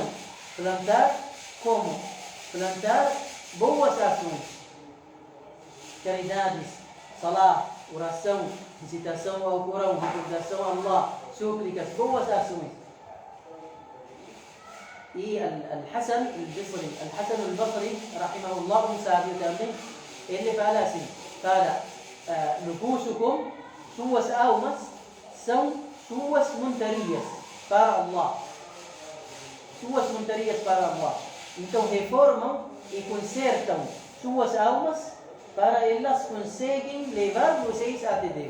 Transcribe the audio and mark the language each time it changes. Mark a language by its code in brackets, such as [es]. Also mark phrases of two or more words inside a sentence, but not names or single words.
[pt] Plantar como? Plantar boas ações, caridades, salah, oração, recitação ao Corão, recordação a Allah, súplicas, boas ações. E Al-Hasan al-Basri, rahimahullah, um sábio também, ele fala assim, nufusukum, suas almas são suas montarias para Allah. Suas montarias para Allah. Então reformam e consertam suas almas para elas conseguem levar vocês até Deus.